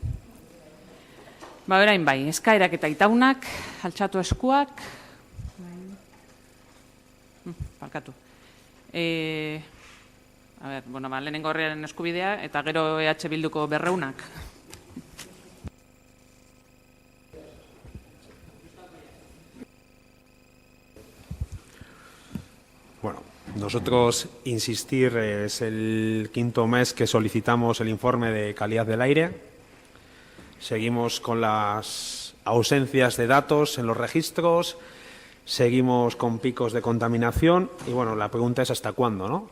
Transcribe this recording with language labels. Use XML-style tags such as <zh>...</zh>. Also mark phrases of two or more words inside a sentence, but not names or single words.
<eu>Berain bai, eskaerak eta itaunak, altxatu eskuak, barkatu. Lehenengo Herriaren Eskubidea eta gero EH Bilduko 200.</eu> <es>Bueno, nosotros insistir, es el 5º mes que solicitamos el informe de calidad del aire. Seguimos con las ausencias de datos en los registros, seguimos con picos de contaminación y bueno, la pregunta es ¿hasta cuándo, no?</es>